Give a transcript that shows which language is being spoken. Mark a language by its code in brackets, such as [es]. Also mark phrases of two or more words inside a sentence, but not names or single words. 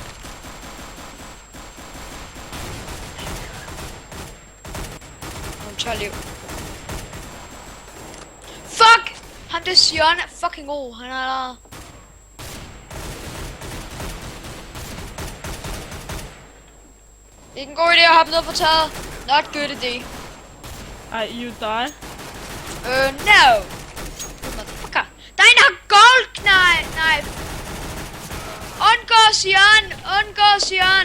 [da] Hun 12 liv. Fuck! Ham der Sion er fucking god. Han er allerede... Det er ikke en god idé at hoppe ned på taget. [en] Not good idea. You die. No. Motherfucker. [da] Der er en, der har [en] gold knife. [da] Undgå Sion. Undgå Sion.